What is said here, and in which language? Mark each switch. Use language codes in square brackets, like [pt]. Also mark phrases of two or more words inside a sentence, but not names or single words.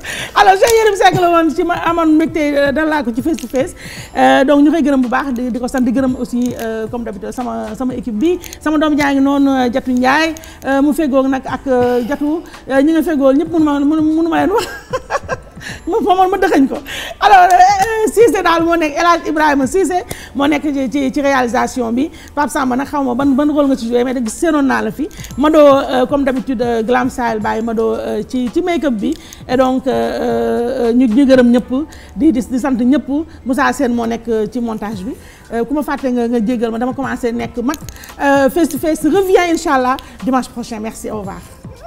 [wo] alors Cheikh Yérim Seck la woon ci ma amoon mbégte dalaa ko ci [en] face to face [wo] donc ñu koy gërëm bu baax di ko sant di gërëm aussi [fr] comme d'habitude [wo] sama équipe bi sama doom jaa ngi noonu Jatu Ndiaye mu feggoog nag ak Jatu ñi nga feggool ñëpp mënu ma leen wax ma dëxañ ko. alors Cissé daal moo nekk El Hadj Ibrahima Cissé moo nekk ci réalisation bi Pape Samba nag xaw ma ban rôle nga ci joué mais da seenoon naa la fi Mado [fr] comme d'habitude [wo] Glam Style Baye Mado ci make-up bi [fr] et donc [wo] ñu gërëm ñëpp di sant ñëpp Moussa Sène moo nekk ci montage bi ku ma fàtte nga jéggal ma dama commencé nekk mag [en] face to face [wo] revient inchallah [fr] dimanche prochain merci au revoir.